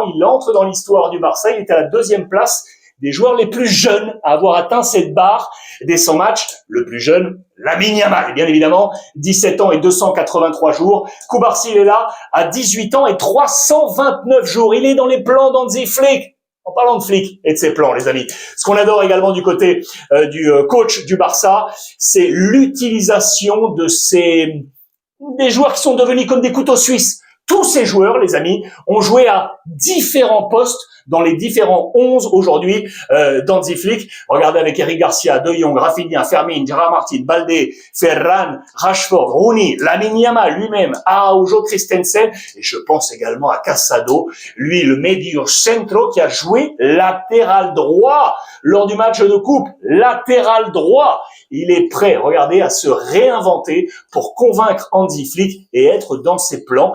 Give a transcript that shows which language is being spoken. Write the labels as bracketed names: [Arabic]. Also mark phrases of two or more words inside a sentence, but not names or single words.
[French] Il entre dans l'histoire du Barça. Il est à la 2e place des joueurs les plus jeunes à avoir atteint cette barre des 100 matchs. Le plus jeune, Lamine Yamal, bien évidemment, 17 ans et 283 jours. Cubarsí, il est là à 18 ans et 329 jours. Il est dans les plans d'Hansi Flick. En parlant de Flick et de ses plans, les amis. Ce qu'on adore également du côté du coach du Barça, c'est l'utilisation de des joueurs qui sont devenus comme des couteaux suisses. Tous ces joueurs, les amis, ont joué à différents postes dans les différents 11 aujourd'hui d'Hansi Flick. Regardez avec Eric Garcia, De Jong, Rafinha, Fermin, Gerard Martin, Balde, Ferran, Rashford, Rooney, Lamine Yamal lui-même, Araujo, Christensen, et je pense également à Casado, lui le [Spanish] medio centro [French] qui a joué latéral droit lors du match de coupe. Latéral droit. Il est prêt, regardez, à se réinventer pour convaincre Hansi Flick et être dans ses plans.